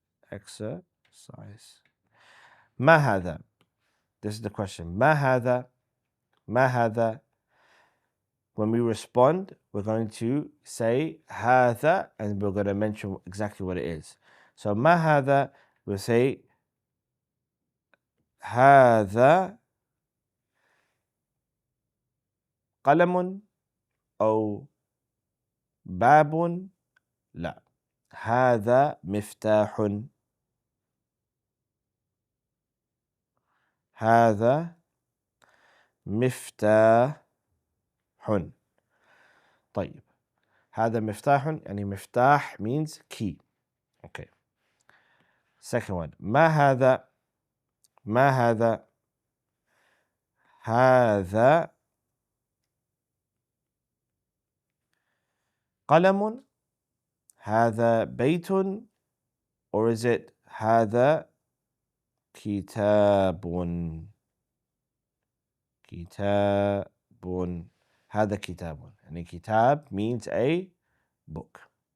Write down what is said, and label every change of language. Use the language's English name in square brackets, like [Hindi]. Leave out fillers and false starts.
[English] Exercise. [Arabic] ما هذا? [English] This is the question. [Arabic] ما هذا? ما هذا? [English] When we respond, we're going to say هذا and we're going to mention exactly what it is. So [Arabic] ما هذا, [English] we'll say [Arabic] هذا قلم أو باب. لا. هذا مفتاح. هذا مفتاح. طيب. هذا مفتاح يعني مفتاح [English] means key. Okay. Second one. [Arabic] ما هذا? ما هذا؟ هذا قلم؟ هذا بيت؟ [English] Or is it [Arabic] هذا كتاب؟ كتاب. هذا كتاب. يعني كتاب [English] means a book.